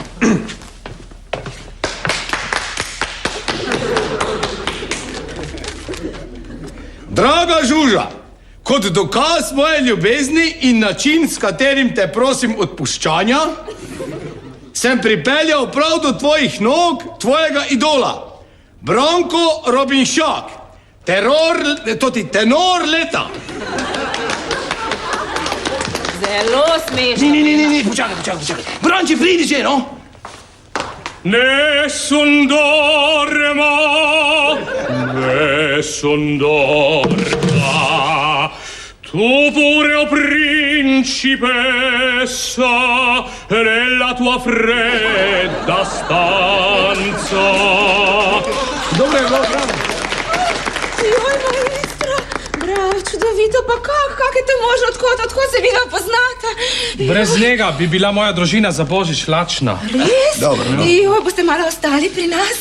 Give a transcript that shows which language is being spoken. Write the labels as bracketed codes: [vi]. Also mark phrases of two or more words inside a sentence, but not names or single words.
[sl] Draga Žuža, kot dokaz moje ljubezni in način, s katerim te prosim odpuščanja, sem pripeljal prav do tvojih nog tvojega idola, Branko Robinšak, tenor leta. Zelo smešno. Ni, počakaj. Branči, pridi že, no? [it] Nessun dorma, tu pure, o principessa, nella tua fredda stanza. [sl] Dobro je bilo, bravo. Joj, maestro, bravo, čudovito, pa kak je to možno, odkot se vi ga poznate? Brez njega bi bila moja družina za božič lačna. Res? Dobro, no. Joj, boste malo ostali pri nas?